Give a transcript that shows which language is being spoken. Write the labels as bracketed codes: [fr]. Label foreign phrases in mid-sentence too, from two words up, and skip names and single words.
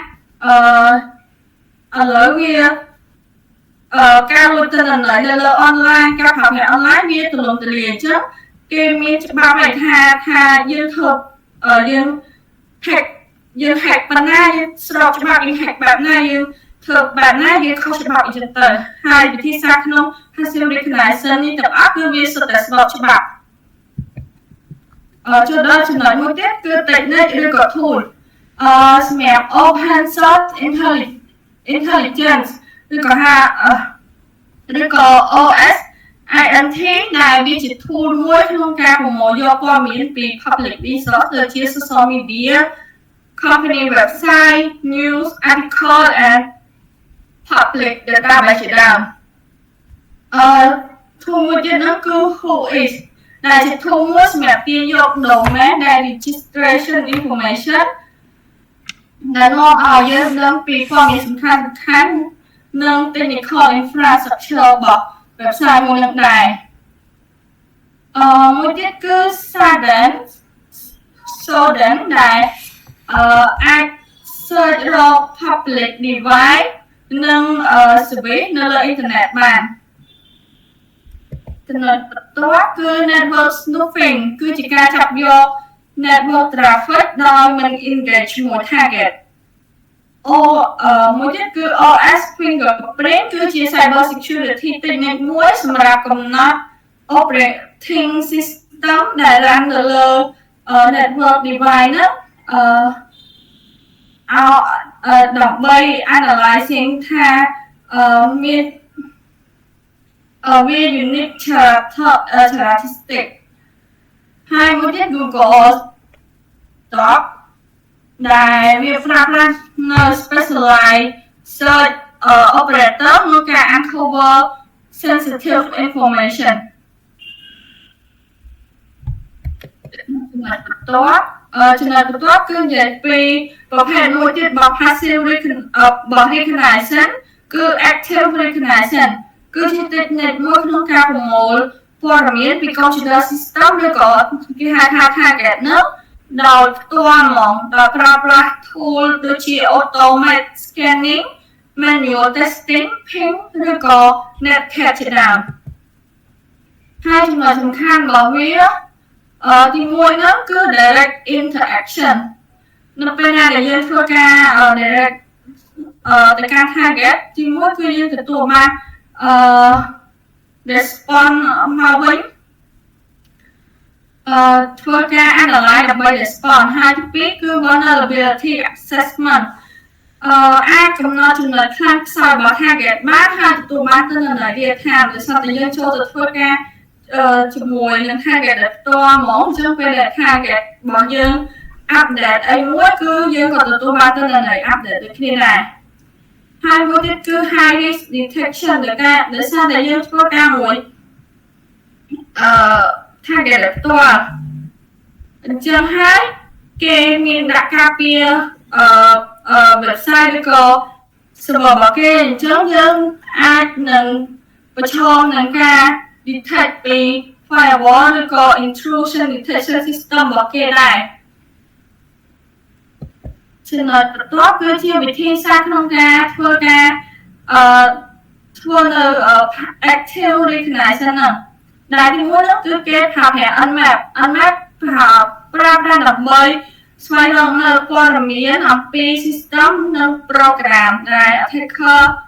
[km] ឥឡូវវាការលួចទិន្នន័យនៅលើ online ការប្រើប្រាស់ online វាទូលំទូលាយអញ្ចឹងគេមានច្បាប់ឲ្យថាយើងធ្វើយើង hack ប៉ុណ្ណាយើងស្របច្បាប់យើង hack បែបណាយើងធ្វើបែបណាយើងខុសច្បាប់អញ្ចឹងទៅហើយវិធីសាស្ត្រក្នុង [en] passive recognition [km] នេះទាំងអស់គឺវាសុទ្ធតែស្របច្បាប់ ចូលដល់ចំណុចមួយទៀតគឺ technique ឬក៏ tool សម្រាប់ [en] open source intelligence [km] ឬក៏OS INT ដែលវាជា tool មួយក្នុងការប្រមូលយកព័ត៌មានពី [en] public resource [km] ដូចជា [en] social media company website news article and public database [km] ជាដើម tool មួយទៀតនោះគឺ Whois ដែលជា tool មួយសម្រាប់ទាញយក domain ដែល [en] registration information [km] ដែលនាំឲ្យយើងដឹងពីព័ត៌មានសំខាន់ៗនិង [en] technical infrastructure [km] របស់ website មួយនឹងដែរ មួយទៀតគឺ Soden ដែលអាច search រក [en] public device [km] និង service នៅលើអ៊ីនធឺណិតបានចំណុចបន្ទាប់គឺ [en] network snooping [km] គឺជាការចាប់យក [en] network traffic [km] ដោយមិន engage ជាមួយ target មួយទៀតគឺ [en] OS fingerprint [km] គឺជា [en] cyber security technique [km] មួយសម្រាប់កំណត់ [en] operating system [km] ដែល run នៅលើ [en] network device [km] ហ្នឹង ដើម្បី analyzing ថាមានវា [en] unique characteristic [km] ហើយមួយទៀត Google Doc ដែលវាប្រើប្រាស់នៅ [en] specialized search operator [km] ក្នុងការ [en] uncover sensitive information [km] ចំណុចបន្ទាប់គឺនិយាយពីប្រភេទមួយទៀតរបស់ [en] passive recognition [km] គឺ [en] active recognition [km] គឺជា technique មួយក្នុងការប្រមូលព័ត៌មានពី [en] computer system [km] ឬក៏គេហៅថា target នោះដោយផ្ទាល់ហ្មងដោយប្រើប្រាស់ tool ដូចជា [en] automated scanning manual testing ping [km] ឬក៏ netcat ជាដើម haiចំណុចសំខាន់របស់វាទី1ហ្នឹងគឺ [en] direct interaction [km] នៅពេលណាដែលយើងធ្វើការ direct ទៅការ target ទី1គឺយើងទទួលបាន response មកវិញធ្វើការ analyze ដើម្បី response ហើយទី2គឺ [en] vulnerability assessment [km] អាចកំណត់ចំណុចខ្លាំងខ្សោយ របស់ target បានហើយទទួលបានទិន្នន័យ [en] real time [km] ដោយសារតែយើងចូលទៅធ្វើការជាមួយនឹង target ដែលផ្ទាល់ហ្មងអញ្ចឹងពេលដែល target របស់យើង update អីមួយគឺយើងក៏ទទួលបានទិន្នន័យ update ដូចគ្នាដែរហើយមួយទៀតគឺ [en] high risk detection [km] ដោយសារតែយើងធ្វើការមួយ target ដែលផ្ទាល់អញ្ចឹងហើយគេមានដាក់ការពារwebsite ឬក៏ server របស់គេអញ្ចឹងយើងអាចនឹងប្រឈមនឹងការ detect ពី firewall ឬក៏ [en] intrusion detection system [km] របស់គេដែរ ចំណុចបន្ទាប់គឺជាវិធីសាស្ត្រក្នុងការធ្វើការធ្វើនៅ [en] active recognition [km] ហ្នឹងដែលទីមួយនោះគឺគេប្រើប្រាស់ Nmap ប្រើប្រាស់ដើម្បីស្វែងរកនៅព័ត៌មានអំពី system និង program ដែល attacker